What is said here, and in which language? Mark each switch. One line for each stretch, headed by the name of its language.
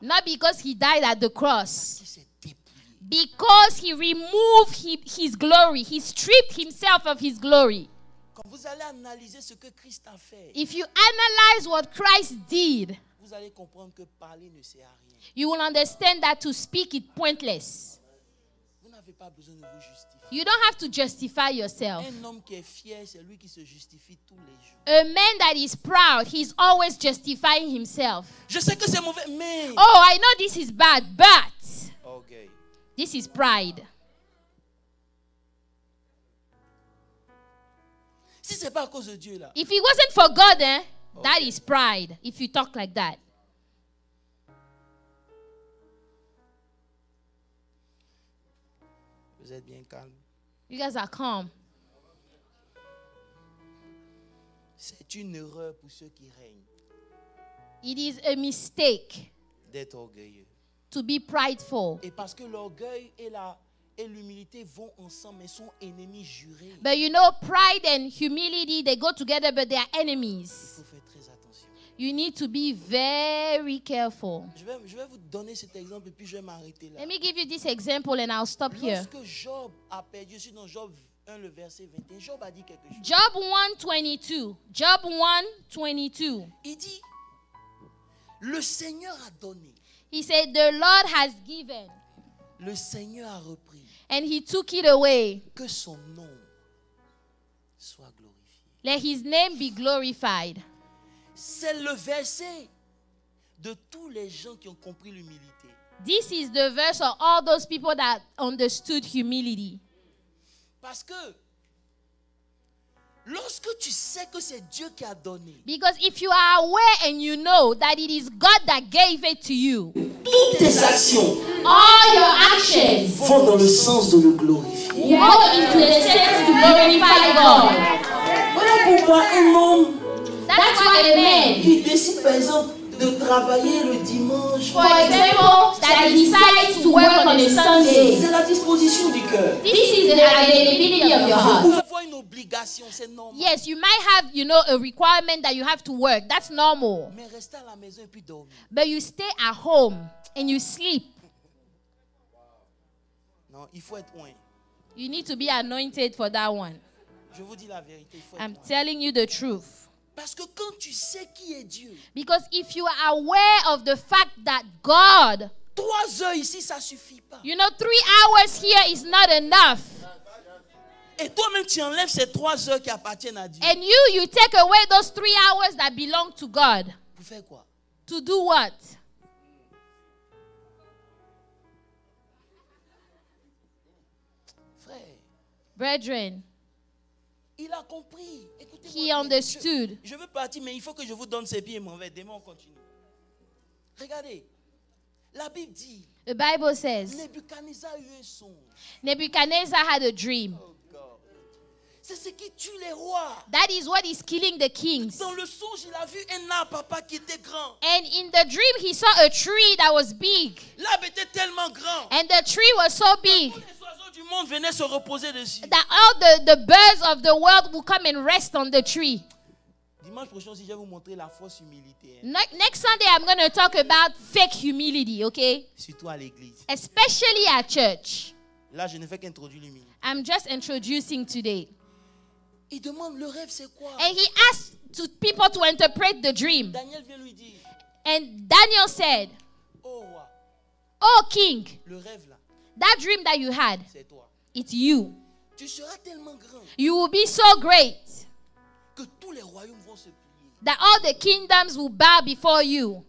English: Not because he died at the cross.
French: Il s'est dépouillé.
English: Because he removed his glory. He stripped himself of his glory.
French: Quand vous allez analyser ce que Christ a fait,
English: If you analyze what Christ did,
French: vous allez comprendre que parler ne sert à rien.
English: you will understand that to speak is pointless.
French: Vous n'avez pas besoin de vous justifier.
English: You don't have to justify yourself.
French: Un homme qui est fier, c'est lui qui se justifie tous les jours.
English: A man that is proud, he's always justifying himself.
French: Je sais que c'est mauvais, mais...
English: Oh, I know this is bad, but Ok. this is pride.
French: Si c'est pas à cause de Dieu là,
English: If it wasn't for God, that Okay. is pride. If you talk like that.
French: vous êtes bien calme.
English: You guys are calm.
French: C'est une erreur pour ceux qui règnent
English: It is a mistake
French: d'être orgueilleux.
English: to be prideful.
French: Et parce que l'orgueil et l'humilité vont ensemble, mais sont ennemis jurés.
English: But you know, pride and humility, they go together, but they are
French: Il
English: enemies.
French: faut faire très attention.
English: You need to be very careful.
French: Je vais vous donner cet exemple et puis je vais m'arrêter là.
English: Let me give you this example and I'll stop here.
French: Lorsque Job a perdu, je suis dans Job 1, le verset 21, Job a dit quelque chose.
English: Job 1:22. Job 1:22.
French: Il dit, le Seigneur a donné,
English: He said, "The Lord has given,
French: le Seigneur a repris,
English: and He took it away.
French: que son nom soit glorifié.
English: Let His name be glorified."
French: C'est le verset de tous les gens qui ont compris l'humilité.
English: This is the verse of all those people that understood humility.
French: Parce que lorsque tu sais que c'est Dieu qui a donné,
English: Because if you are aware and you know that it is God that gave it to you,
French: toutes tes actions
English: all your actions
French: vont dans le sens de le glorifier.
English: go into the sense to glorify God.
French: Voilà pourquoi un homme
English: That's why a man,
French: qui décide par exemple de travailler le dimanche,
English: for example, that decides to work on a Sunday,
French: c'est la disposition du cœur.
English: this is the availability of your
French: Vous
English: heart.
French: pouvez avoir une obligation, c'est normal.
English: Yes, you might have, a requirement that you have to work. That's normal.
French: Mais rester à la maison et puis dormir.
English: But you stay at home and you sleep.
French: Non, il faut être loin.
English: You need to be anointed for that one.
French: Je vous dis la vérité, il faut être
English: I'm
French: loin.
English: telling you the truth.
French: Parce que quand tu sais qui est Dieu,
English: Because if you are aware of the fact that God,
French: 3 heures ici, ça suffit pas.
English: 3 hours here is not enough.
French: Et toi-même, tu enlèves ces 3 heures qui appartiennent à Dieu.
English: And you take away those 3 hours that belong to God.
French: Pour faire quoi?
English: To do what?
French: Frère,
English: Brethren,
French: il a compris. Écoutez-moi
English: he
French: bien.
English: understood.
French: Je veux partir, mais il faut que je vous donne ces pieds et m'en vais. Demain, on continue. Regardez. La Bible dit,
English: The Bible says,
French: Nebuchadnezzar a eu un songe.
English: Nebuchadnezzar had a dream. Oh God.
French: C'est ce qui tue les rois.
English: That is what is killing the kings.
French: Dans le songe, il a vu un arbre, papa, qui était grand.
English: And in the dream, he saw a tree that was big.
French: L'arbre était tellement grand.
English: And the tree was so big
French: Tous les oiseaux du monde venaient se reposer dessus.
English: that all the birds of the world will come and rest on the tree.
French: Dimanche prochain aussi, je vais vous montrer la fausse humilité.
English: Next Sunday, I'm going to talk about fake humility, okay?
French: Surtout à l'église.
English: Especially at church.
French: Là, je ne fais qu'introduire l'humilité.
English: I'm just introducing today.
French: Il demande le rêve, c'est quoi?
English: And he asked people to interpret the dream.
French: Daniel vient lui dire,
English: And Daniel said,
French: oh roi,
English: "Oh king,
French: le rêve là,
English: that dream that you had,
French: c'est toi.
English: it's you.
French: Tu seras tellement grand
English: You will be so great
French: que tous les royaumes vont se plier.
English: that all the kingdoms will bow before you.